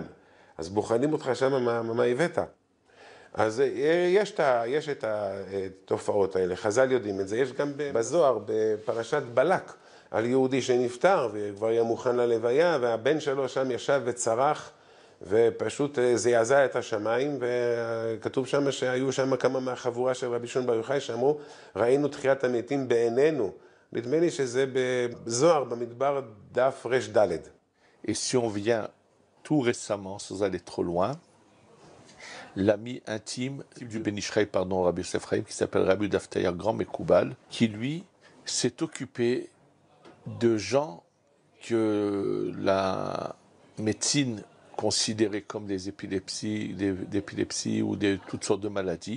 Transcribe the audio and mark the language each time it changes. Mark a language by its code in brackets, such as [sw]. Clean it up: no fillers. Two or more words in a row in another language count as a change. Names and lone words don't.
[he] אז בוחנים אותך שם מה הבאת. אז יש את התופעות האלה, חז"ל יודעים את זה, יש גם בזוהר, בפרשת בלק, על יהודי שנפטר וכבר היה מוכן ללוויה, והבן שלו שם ישב וצרח, ופשוט זעזע את השמיים, וכתוב שם שהיו שם כמה מהחבורה של רבי שמעון בר יוחאי, שאמרו, ראינו תחיית המתים בעינינו. נדמה לי שזה בזוהר, במדבר דף ר"ד. [fr] Et si on vient tout récemment, sans aller trop loin, l'ami intime du Ben Ish Chai, Rabbi Yosef Chaim, qui s'appelle Rabbi Yehuda Aftaya, grand Mekoubal, qui lui s'est occupé de gens que la médecine considérait comme des épilepsies ou toutes sortes de maladies.